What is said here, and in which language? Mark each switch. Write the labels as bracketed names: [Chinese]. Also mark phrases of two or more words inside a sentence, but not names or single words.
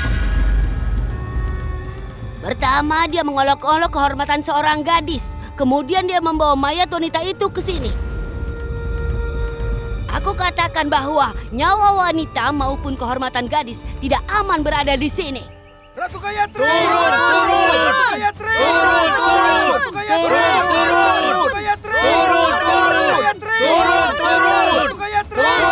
[Indonesian] Pertama, dia mengolok-olok kehormatan seorang gadis. Kemudian dia membawa mayat wanita itu ke sini. Aku katakan bahwa nyawa wanita maupun kehormatan gadis tidak aman berada di sini. Ratu Gayatri! Turun! Ratu Gayatri! Ratu Gayatri! Ratu Gayatri! Ratu Gayatri!